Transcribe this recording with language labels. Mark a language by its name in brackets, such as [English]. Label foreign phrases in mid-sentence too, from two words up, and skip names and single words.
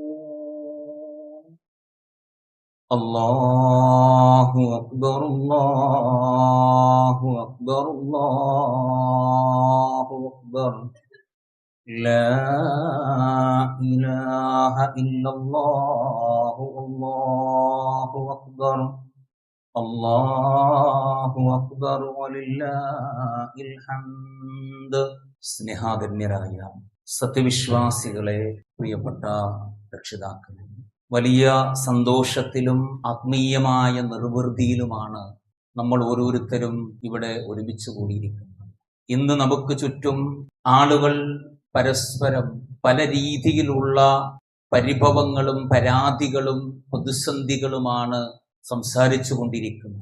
[Arabic] الله أكبر الله أكبر الله أكبر لا إله إلا الله الله أكبر الله أكبر ولله الحمد. [Malayalam] സ്നേഹാദരണ്യരായ സത്യവിശ്വാസികളെ, പ്രിയപ്പെട്ട രക്ഷിതാക്കളെ, വലിയ സന്തോഷത്തിലും ആത്മീയമായ നിർവൃതിയിലുമാണ് നമ്മൾ ഓരോരുത്തരും ഇവിടെ ഒരുമിച്ച് കൂടിയിരിക്കുന്നത്. ഇന്ന് നമുക്ക് ചുറ്റും ആളുകൾ പരസ്പരം പല രീതിയിലുള്ള പരിഭവങ്ങളും പരാതികളും പ്രതിസന്ധികളുമാണ് സംസാരിച്ചു കൊണ്ടിരിക്കുന്നത്.